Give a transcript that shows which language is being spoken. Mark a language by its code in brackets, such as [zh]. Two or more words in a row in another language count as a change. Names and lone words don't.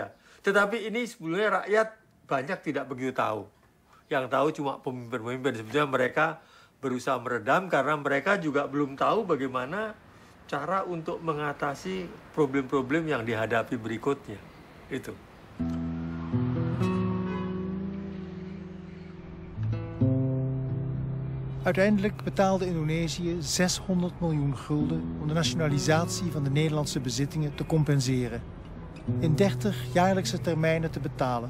[id] Tetapi ini sebetulnya rakyat banyak tidak begitu tahu. Yang tahu cuma pemimpin-pemimpin. Sebenarnya mereka berusaha meredam karena mereka juga belum tahu bagaimana cara untuk mengatasi problem-problem yang dihadapi berikutnya. Itu. [nl] Uiteindelijk betaalde Indonesië 600 miljoen gulden om de nationalisatie van de Nederlandse bezittingen te compenseren. In 30 jaarlijkse termijnen te betalen.